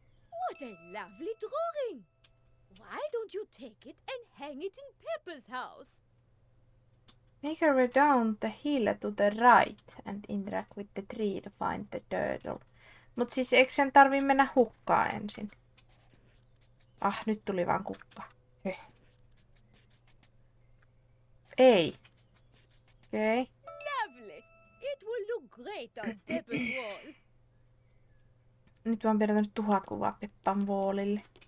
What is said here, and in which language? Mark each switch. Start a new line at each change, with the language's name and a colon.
English: What a lovely drawing! Why don't you take it and hang it in Peppa's house? Make her way down the hill to the right and interact with the tree to find the turtle.
Finnish: Mut siis eikö sen tarvii mennä hukkaan ensin? Nyt tuli vaan kukka. Ei. Okei. Okay.
English: Lovely! It will look great on Peppa's wall.
Finnish: Nyt mä oon piirtänyt 1000 kuvaa Peppan wallille.